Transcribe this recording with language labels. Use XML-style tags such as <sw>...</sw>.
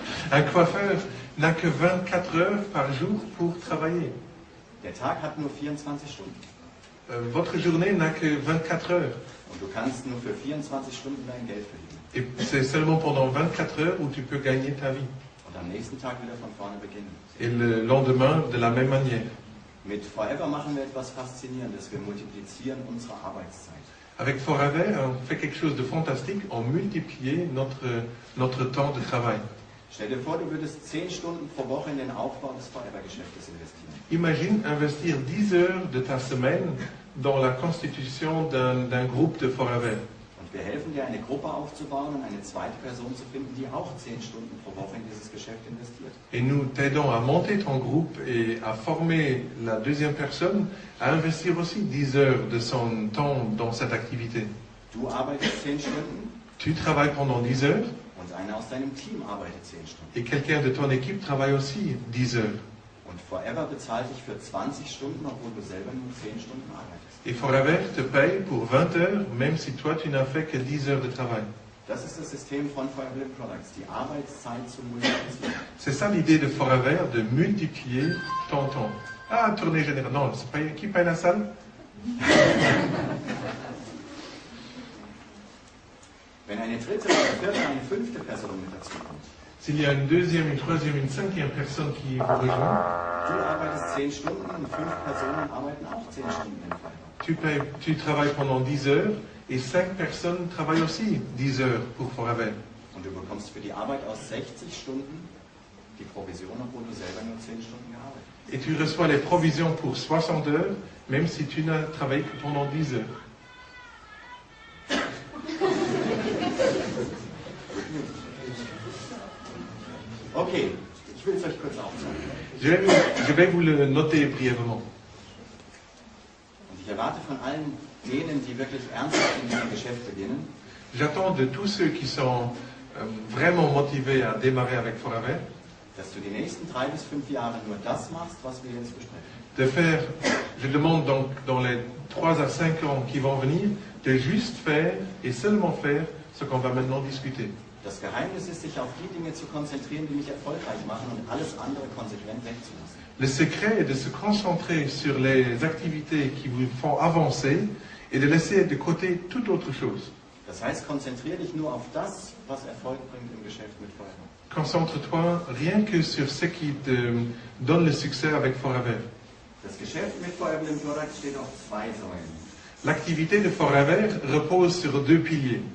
<fr>Un coiffeur n'a que 24 heures par jour pour travailler.</fr> <de>Der Tag hat nur 24 Stunden.</de> <fr>Votre journée n'a que 24 heures.</fr> <de>Und du kannst nur für 24 Stunden dein Geld verdienen.</de> <fr>Et c'est seulement pendant 24 heures où tu peux gagner ta vie.</fr> <de>Und am nächsten Tag wieder von vorne beginnen.</de> <fr>Et le lendemain, de la même manière.</fr> <de>Mit Forever machen wir etwas Faszinierendes. Wir multiplizieren unsere Arbeitszeit.</de> <fr>Avec Forever, on fait quelque chose de fantastique, on multiplie notre temps de travail.</fr> <de>Stell dir vor, du würdest 10 Stunden pro Woche in den Aufbau des Forever-Geschäftes investieren.</de> <fr>Imagine investir 10 heures de ta semaine dans la constitution d'un groupe de Forever.</fr> <de>Und wir helfen dir, eine Gruppe aufzubauen und eine zweite Person zu finden, die auch 10 Stunden pro Woche in dieses Geschäft investiert.</de> <fr>Et nous t'aidons à monter ton groupe et à former la deuxième personne à investir aussi 10 heures de son temps dans cette activité.</fr> <de>Du arbeitest 10 Stunden</de> <fr>Tu travailles pendant 10 heures</fr> <de>und einer aus deinem Team arbeitet 10 Stunden.</de> <fr>et quelqu'un de ton équipe travaille aussi 10 heures.</fr> <de>Und Forever bezahlt dich für 20 Stunden, obwohl du selber nur 10 Stunden arbeitest.</de> <fr>Et Forever te paye pour 20 heures, même si toi tu n'as fait que 10 heures de travail.</fr> <de>Das ist das System von Forever Products, die Arbeitszeit zu multiplizieren.</de> <fr>C'est ça l'idée de Forever, de multiplier ton temps. Ah, tournée générale. Non, c'est pas qui paye la salle?</fr> <de>Wenn eine dritte, eine vierte, eine fünfte Person mit dazu kommt,</de> <fr>S'il y a une deuxième, une troisième, une cinquième personne qui vous rejoint,</fr> <de>du arbeitest 10 Stunden und 5 Personen arbeiten auch 10 Stunden in Forever.</de> <fr>tu travailles pendant 10 heures et 5 personnes travaillent aussi 10 heures pour Forever.</fr> <de>Und du bekommst für die Arbeit aus 60 Stunden die Provision, obwohl du selber nur 10 Stunden gearbeitet hast.</de> <fr>Et tu reçois les provisions pour 60 heures, même si tu n'as travaillé que pendant 10 heures.</fr> <de>Okay, ich will es euch kurz aufzeigen.</de> <fr>Je vais vous le noter brièvement.</fr> <de>Und ich erwarte von allen denen, die wirklich ernsthaft in diesem Geschäft beginnen,</de> <fr>J'attends de tous ceux qui sont vraiment motivés à démarrer avec Forever,</fr> <de>dass du die nächsten 3 bis 5 Jahre nur das machst, was wir jetzt besprechen.</de> <fr>de faire, je demande donc dans les 3 à 5 ans qui vont venir, de juste faire et seulement faire ce qu'on va maintenant discuter.</fr> <de>Das Geheimnis ist, sich auf die Dinge zu konzentrieren, die mich erfolgreich machen und alles andere konsequent wegzulassen.</de> <fr>Le secret est de se concentrer sur les activités qui vous font avancer et de laisser de côté toute autre chose.</fr> <de>Das heißt, konzentriere dich nur auf das, was Erfolg bringt im Geschäft mit Forever.</de> <fr>Concentre-toi rien que sur ce qui te donne le succès avec Forever.</fr> <de>Das Geschäft mit Forever Products steht auf 2 Säulen.</de> <fr>L'activité de Forever repose sur 2 piliers.</fr>